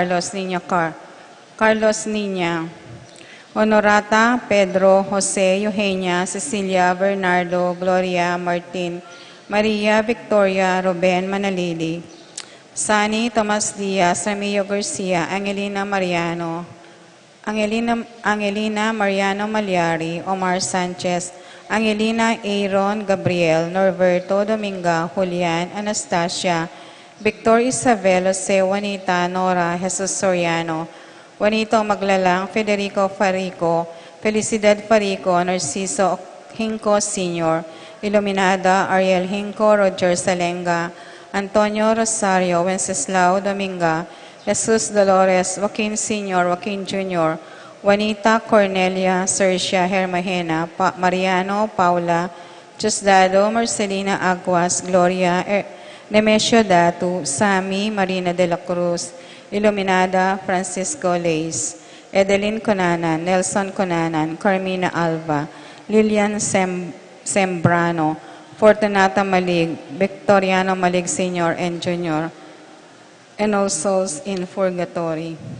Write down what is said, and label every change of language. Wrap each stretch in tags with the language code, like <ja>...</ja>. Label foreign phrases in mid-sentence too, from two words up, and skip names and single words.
<en>Carlos Niña, Honorata, Pedro, Jose, Eugenia, Cecilia, Bernardo, Gloria, Martin, Maria, Victoria, Ruben, Manalili, Sani, Tomas Diaz, Ramiro Garcia, Angelina Mariano, Angelina Mariano Malyari, Omar Sanchez, Angelina Aaron Gabriel, Norberto Dominga, Julian, Anastasia, Victor Isabel, Jose, Juanita, Nora, Jesus Soriano, Juanito Maglalang, Federico Farico, Felicidad Farico, Narciso Hinco Sr., Iluminada, Ariel Hinco, Roger Salenga, Antonio Rosario, Wenceslao Dominga, Jesus Dolores, Joaquin Sr., Joaquin Jr., Juanita Cornelia, Sercia Hermahena, Mariano Paula, Diosdado, Marcelina Aguas, Gloria, Nemesio Datu, Sami, Marina de la Cruz, Iluminada, Francisco Leis, Edeline Conanan, Nelson Conanan, Carmina Alva, Lilian Sembrano, Fortunata Malig, Victoriano Malig Sr. and Jr., and all souls in purgatory.</en>